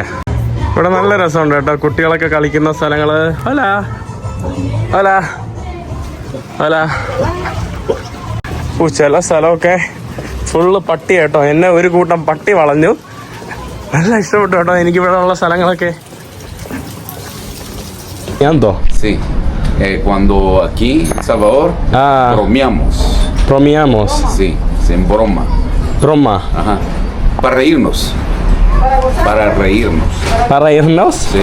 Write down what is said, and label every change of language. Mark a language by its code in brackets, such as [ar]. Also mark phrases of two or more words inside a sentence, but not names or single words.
[ml] ഇവിടെ നല്ല രസമുണ്ട് കേട്ടോ. കുട്ടികളൊക്കെ കളിക്കുന്ന സ്ഥലങ്ങൾ. ഹലാ ഹലാ ഹലാ. ചില സ്ഥലമൊക്കെ ഫുള്ള് പട്ടി കേട്ടോ. എന്നെ ഒരു കൂട്ടം പട്ടി വളഞ്ഞു. നല്ല ഇഷ്ടപ്പെട്ടു കേട്ടോ എനിക്കിവിടെ ഉള്ള സ്ഥലങ്ങളൊക്കെ. [es] Sí, cuando aquí en Salvador bromeamos. Sí, en broma. Broma. Ajá. Para reírnos. Para reírnos. ¿Para reírnos? Sí.